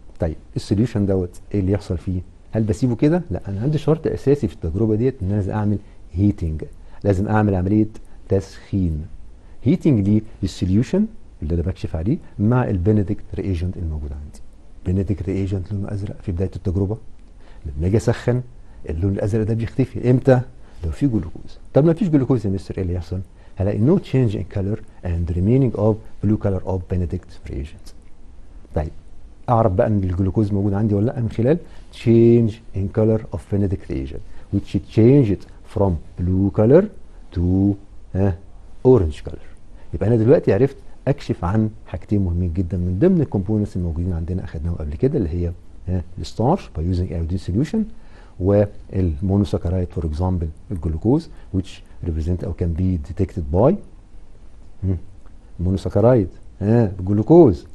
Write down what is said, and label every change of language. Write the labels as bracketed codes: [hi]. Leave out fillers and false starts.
[ar] طيب السوليوشن دوت ايه اللي يحصل فيه؟ هل بسيبه كده؟ لا، انا عندي شرط اساسي في التجربه ديت ان انا لازم اعمل هيتنج، لازم اعمل عمليه تسخين. هيتنج دي للسوليوشن اللي انا بكشف عليه مع البنديكت رياجنت الموجود عندي. بنديكت رياجنت لونه ازرق في بدايه التجربه، لما اجي اسخن اللون الازرق ده بيختفي. امتى؟ لو في جلوكوز. طب ما فيش جلوكوز يا مستر ايه اللي يحصل؟ هلاقي [en] no change in color and remaining of blue color of Benedict reagent. [ar] طيب اعرف بقى ان الجلوكوز موجود عندي ولا لا من خلال [en] change in color of Benedict reagent which changed from blue color to orange color. [ar] يبقى انا دلوقتي عرفت اكشف عن حاجتين مهمين جدا من ضمن الكومبوننتس الموجودين عندنا اخدناهم قبل كده اللي هي الستارش [en] by using iodine solution [ar] والمونوساكرايد فور اكزامبل الجلوكوز [en] which represent [ar] او [en] can be detected by [ar] مونوساكرايد الجلوكوز.